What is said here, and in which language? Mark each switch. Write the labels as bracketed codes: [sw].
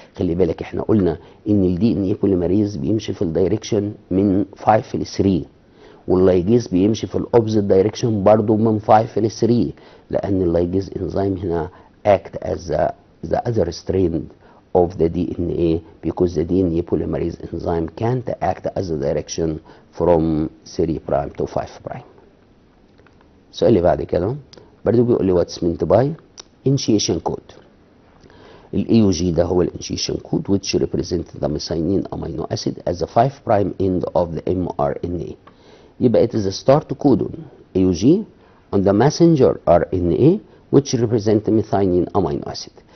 [ar] خلي بالك احنا قلنا ان ال DNA polymerase بيمشي في الدايركشن من 5 ل 3 واللايجيز بيمشي في الاوبزيت دايركشن برضه من 5 ل 3، لان اللايجيز انزيم هنا [en] act as the other strand of the DNA because the DNA polymerase enzyme can't act as a direction from 3 prime to 5 prime. [ar] السؤال اللي بعد كده برضه بيقول لي [en] what's meant by initiation code. [ar] الاي يو جي ده هو الانيشيشن كود [en] which represent the methionine amino acid as the 5 prime end of the mRNA. [ar] يبقى [en] it is a start codon AUG on the messenger RNA which represent methionine amino acid.